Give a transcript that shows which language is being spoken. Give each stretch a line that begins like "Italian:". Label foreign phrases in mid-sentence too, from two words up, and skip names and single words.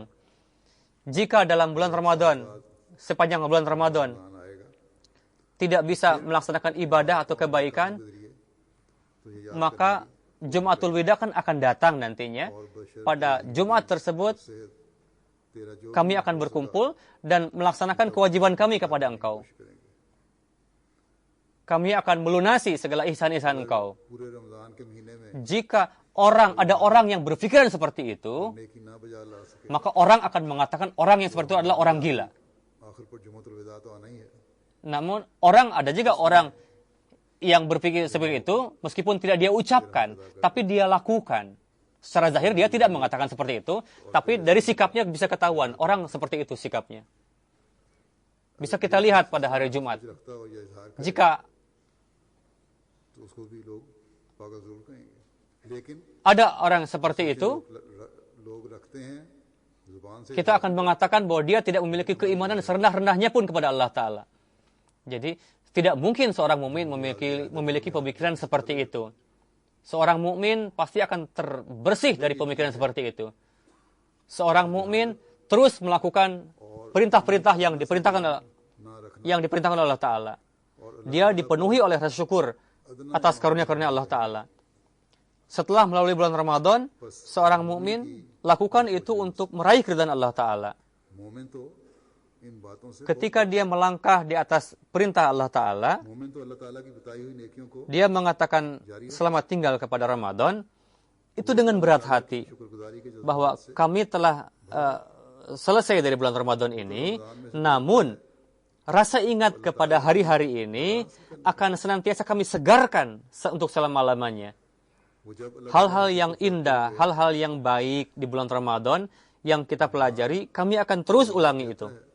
Indonesian: Jika dalam bulan Ramadan, sepanjang bulan Ramadan,
Urdu: مان آئے گا
Indonesian: tidak bisa melaksanakan ibadah atau kebaikan,
Urdu: گزریئے تو یہ یاد
Indonesian: maka Jumatul Wida kan akan datang nantinya.
Urdu: اور بشر
Indonesian: Pada Jumat tersebut,
Urdu: سے تیرا جو
Indonesian: kami akan berkumpul dan melaksanakan kewajiban kami kepada Engkau.
Urdu: کریں گے
Indonesian: Kami akan melunasi segala ihsan-ihsan Engkau.
Urdu: پورے رمضان کے مہینے میں
Indonesian: Jika ada orang yang berpikiran seperti itu,
Urdu: نیکی نہ بجا لا سکے
Indonesian: maka orang akan mengatakan orang yang seperti itu adalah orang gila.
Urdu: آخر پر جمعۃ الوداع تو آنا ہی ہے
Indonesian: Namun ada juga orang yang berpikir seperti itu, meskipun tidak dia ucapkan, tapi dia lakukan. Secara zahir dia tidak mengatakan seperti itu, tapi dari sikapnya bisa ketahuan, orang seperti itu sikapnya. Bisa kita lihat pada hari Jumat.
Urdu: رکھتا ہو یا اظہار کرے
Indonesian: Jika
Urdu: تو اس کو بھی لوگ پاگل ضرور کہیں گے لیکن
Indonesian: ada orang seperti itu,
Urdu: لوگ رکھتے ہیں زبان سے
Indonesian: kita akan mengatakan bahwa dia tidak memiliki keimanan serendah-rendahnya pun kepada Allah Ta'ala. Jadi, tidak mungkin seorang mukmin memiliki pemikiran seperti itu. Seorang mukmin pasti akan terbersih dari pemikiran seperti itu. Seorang mukmin terus melakukan perintah-perintah yang diperintahkan oleh Allah Ta'ala. Dia dipenuhi oleh rasa syukur atas karunia-karunia Allah Ta'ala. Setelah melalui bulan Ramadan, seorang mukmin lakukan itu untuk meraih keridhaan Allah Ta'ala.
Urdu: مومن تو ان باتوں سے
Indonesian: Ketika dia melangkah di atas perintah Allah Ta'ala,
Urdu: مومن تو اللہ تعالیٰ کی بتائی ہوئی نیکیوں کو
Indonesian: dia mengatakan selamat tinggal kepada Ramadan, itu dengan berat hati,
Urdu: شکرگزاری کے جذبے
Indonesian: bahwa kami telah selesai dari bulan Ramadan ini, namun rasa ingat kepada hari-hari ini akan senantiasa kami segarkan untuk selama-lamanya. Hal-hal yang indah, hal-hal yang baik di bulan Ramadan yang kita pelajari, kami akan terus ulangi itu.